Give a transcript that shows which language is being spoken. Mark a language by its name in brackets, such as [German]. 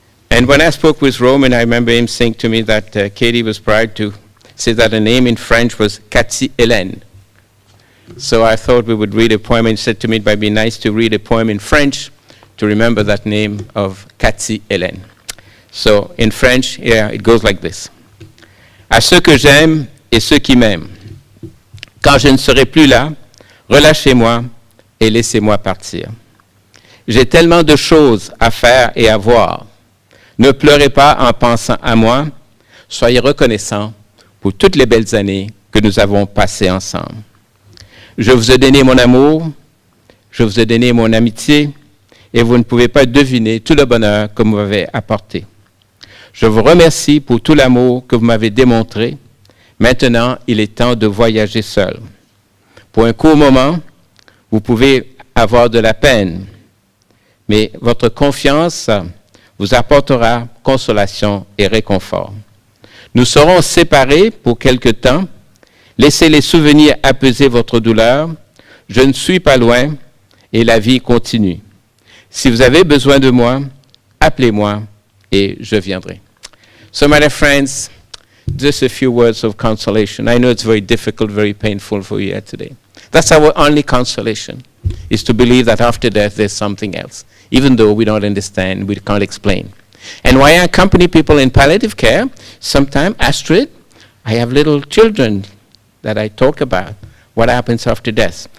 [English] And when I spoke with Roman, I remember him saying to me that Katie was proud to say that her name in French was Katie-Hélène. So I thought we would read a poem, and he said to me it might be nice to read a poem in French to remember that name of Katie-Hélène. So in French, it goes like this. [French] À ceux que j'aime et ceux qui m'aiment, quand je ne serai plus là, relâchez-moi et laissez-moi partir. J'ai tellement de choses à faire et à voir. Ne pleurez pas en pensant à moi. Soyez reconnaissants pour toutes les belles années que nous avons passées ensemble. Je vous ai donné mon amour, je vous ai donné mon amitié, et vous ne pouvez pas deviner tout le bonheur que vous m'avez apporté. Je vous remercie pour tout l'amour que vous m'avez démontré. Maintenant, il est temps de voyager seul. Pour un court moment, vous pouvez avoir de la peine, mais votre confiance vous apportera consolation et réconfort. Nous serons séparés pour quelque temps. Laissez les souvenirs apaiser votre douleur. Je ne suis pas loin et la vie continue. Si vous avez besoin de moi, appelez-moi et je viendrai. [English] So, my dear friends, just a few words of consolation. I know it's very difficult, very painful for you here today. That's our only consolation, is to believe that after death there's something else, even though we don't understand, we can't explain. And why I accompany people in palliative care, sometimes, Astrid, I have little children that I talk about, what happens after death.